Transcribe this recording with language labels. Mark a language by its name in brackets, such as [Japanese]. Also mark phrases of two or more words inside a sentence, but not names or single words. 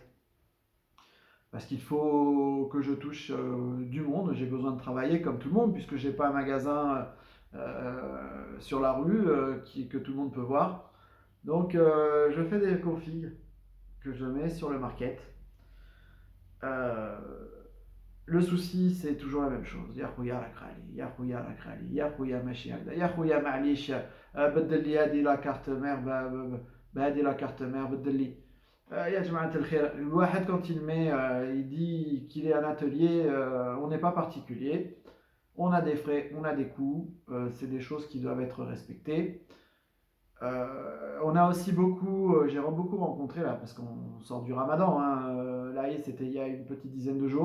[French] Parce qu'il faut que je touche du monde, j'ai besoin de travailler comme tout le monde, puisque je n'ai pas un magasin sur la rue que tout le monde peut voir. Donc je fais des configs que je mets sur le market. Euh, le souci, c'est toujours la même chose. [Arabic] يا خويا ركرالي يا خويا ركرالي يا خويا ماشي هكدا يا خويا معليش بدل لي هذه [French] la carte mère [Arabic] بهذه [French] la carte mère [Arabic] بدل لي. يا جماعة الخير, الواحد [French] quand il met, il dit qu'il est un atelier, on n'est pas particulier, on a des frais, on a des coûts, c'est des choses qui doivent être respectées. On a aussi beaucoup, j'ai beaucoup rencontré là, parce qu'on sort du ramadan, hein, là c'était il y a une petite dizaine de